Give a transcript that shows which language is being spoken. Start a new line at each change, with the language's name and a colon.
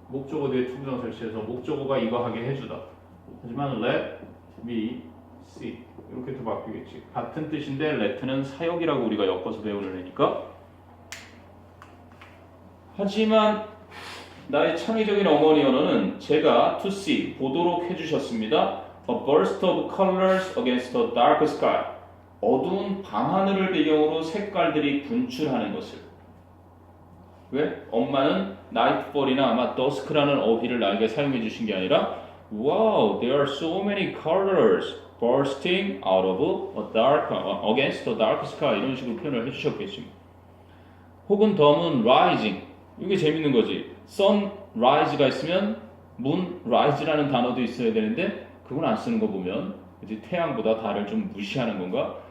Korean: 목적어 뒤에 투부정사를 취해서 목적어가 이거 하게 해주다. 하지만 let me see 이렇게 또 바뀌겠지. 같은 뜻인데 let는 사역이라고 우리가 엮어서 배우는 애니까. 하지만 나의 창의적인 어머니 언어는 제가 to see 보도록 해주셨습니다.
English: A burst of colors against a dark sky.
Korean: 어두운 밤하늘을 배경으로 색깔들이 분출하는 것을. 왜? 엄마는 nightfall이나 아마 dusk라는 어휘를 나에게 사용해 주신 게 아니라 Wow, there are so many colors bursting out of a dark, against a dark sky 이런 식으로 표현을 해주셨겠지. 혹은 the moon rising 이게 재밌는 거지. sunrise가 있으면 moonrise라는 단어도 있어야 되는데 그건 안 쓰는 거 보면 이제 태양보다 달을 좀 무시하는 건가?